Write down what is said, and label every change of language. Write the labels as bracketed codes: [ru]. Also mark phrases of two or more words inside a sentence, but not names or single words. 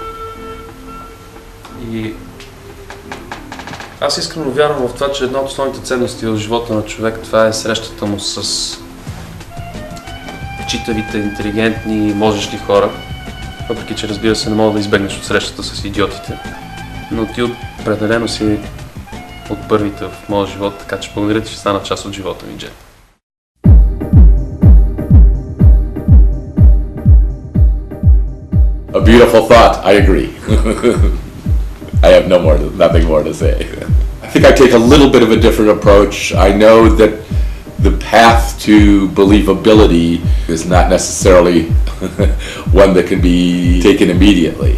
[bg] И аз искрено вярвам в това, че една от основните ценности в живота на човек, това е срещата му с читавите, интелигентни, можещи хора. Въпреки че, разбира се, не мога да избегнеш от срещата с идиотите. Но ти определено си от първите в моя живот, така че благодаря ти, че стана част от живота ми, Джет. [en] A beautiful thought, I agree. I have nothing more to say. I think I take a little bit of a different approach. I know that the path to believability is not necessarily one that can be taken immediately.